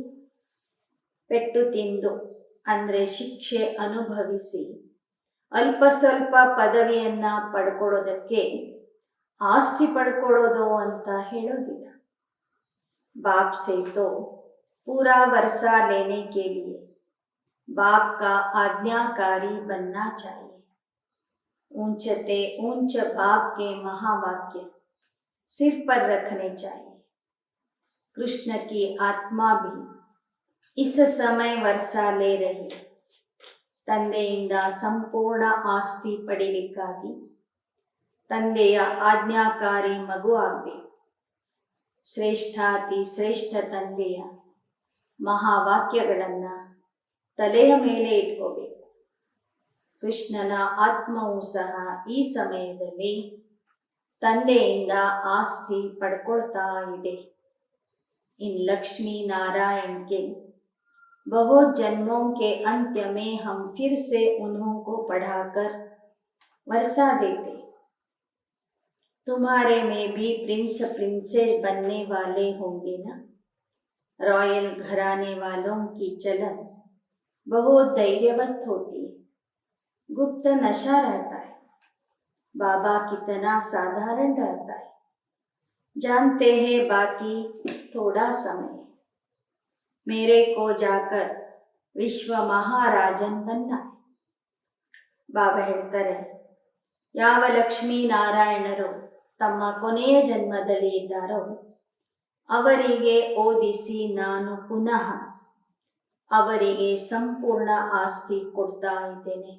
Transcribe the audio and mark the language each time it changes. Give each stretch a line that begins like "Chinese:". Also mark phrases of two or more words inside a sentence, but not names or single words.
Kannada: ಪೆಟ್ಟು ತಿಂದು ಅಂದರೆ ಶಿಕ್ಷೆ ಅನುಭವಿಸಿ ಅಲ್ಪ ಸ್ವಲ್ಪ ಪದವಿಯನ್ನ ಪಡ್ಕೊಳ್ಳೋದಕ್ಕೆ ಆಸ್ತಿ ಪಡ್ಕೊಳ್ಳೋದು ಅಂತ ಹೇಳೋದಿಲ್ಲ.
Hindi: बाप से तो पूरा वर्ष लेने के लिए बाप का आज्ञाकारी बनना चाहिए. ऊंचते ऊंच बाप के महावाक्य सिर पर रखने चाहिए. कृष्ण की आत्मा भी इस समय वर्षा ले रही.
Kannada: ತಂದೆಯಿಂದ ಸಂಪೂರ್ಣ ಆಸ್ತಿ ಪಡೆಯಲಿಕ್ಕಾಗಿ ತಂದೆಯ ಆಜ್ಞಾಕಾರಿ ಮಗು ಆಗಬೇಕು. ಶ್ರೇಷ್ಠಾತಿ ಶ್ರೇಷ್ಠ ತಂದೆಯ ಮಹಾವಾಕ್ಯಗಳನ್ನು ತಲೆಯ ಮೇಲೆ ಇಟ್ಕೋಬೇಕು. ಕೃಷ್ಣನ ಆತ್ಮವೂ ಸಹ ಈ ಸಮಯದಲ್ಲಿ ತಂದೆಯಿಂದ ಆಸ್ತಿ ಪಡ್ಕೊಳ್ತಾ ಇದೆ.
Hindi: इन लक्ष्मी नारायण के बहुत जन्मों के अंत में हम फिर से उन्हों को पढ़ाकर वर्षा देते. तुम्हारे में भी प्रिंस प्रिंसेस बनने वाले होंगे ना. रॉयल घराने वालों की चलन बहुत धैर्यवत होती है. गुप्त नशा रहता है. बाबा कितना साधारण रहता है. जानते हैं बाकी थोड़ा समय. मेरे को जाकर विश्व महाराजन बनना है.
Kannada: ಬಾಬಾ ಹೇಳ್ತಾರೆ, ಯಾವ ಲಕ್ಷ್ಮೀನಾರಾಯಣರು ತಮ್ಮ ಕೊನೆಯ ಜನ್ಮದಲ್ಲಿ ಇದ್ದಾರೋ ಅವರಿಗೆ ಓದಿಸಿ ನಾನು ಪುನಃ ಅವರಿಗೆ ಸಂಪೂರ್ಣ ಆಸ್ತಿ ಕೊಡ್ತಾ ಇದ್ದೇನೆ.